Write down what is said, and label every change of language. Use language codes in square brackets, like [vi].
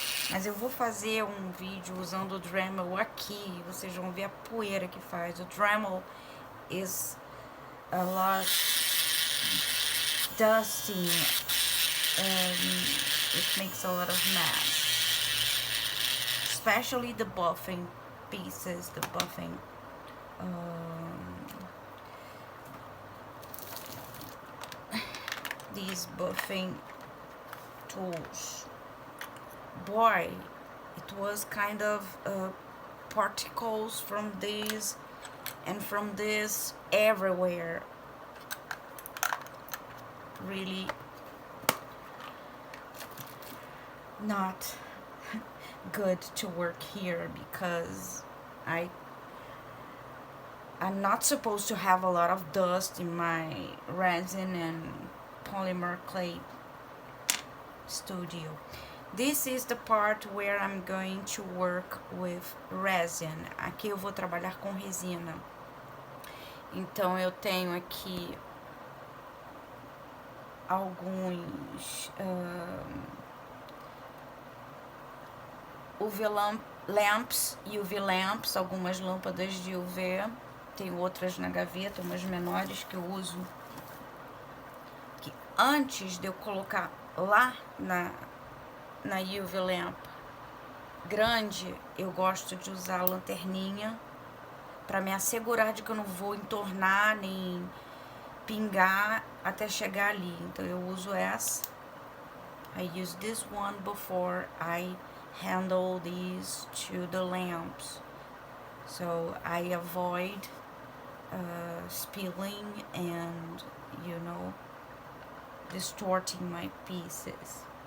[pt] Mas eu vou fazer um vídeo usando o Dremel aqui, vocês vão ver a poeira que faz. [en] O Dremel is a lot dusty and it makes a lot of mess. Especially the buffing pieces, the buffing these buffing tools. Boy, it was kind of particles from these and from this everywhere. Really not good to work here because I'm not supposed to have a lot of dust in my resin and polymer clay studio. This is the part where I'm going to work with resin. [pt] Aqui eu vou trabalhar com resina. Então eu tenho aqui alguns [en] UV lamps, [pt] algumas lâmpadas de UV. Tem outras na gaveta, umas menores que eu uso. Que antes de eu colocar lá na UV lamp grande, eu gosto de usar a lanterninha para me assegurar de que eu não vou entornar nem pingar até chegar ali. Então eu uso essa. [en] I use this one before I handle these to the lamps, so I avoid spilling and, you know, distorting my pieces.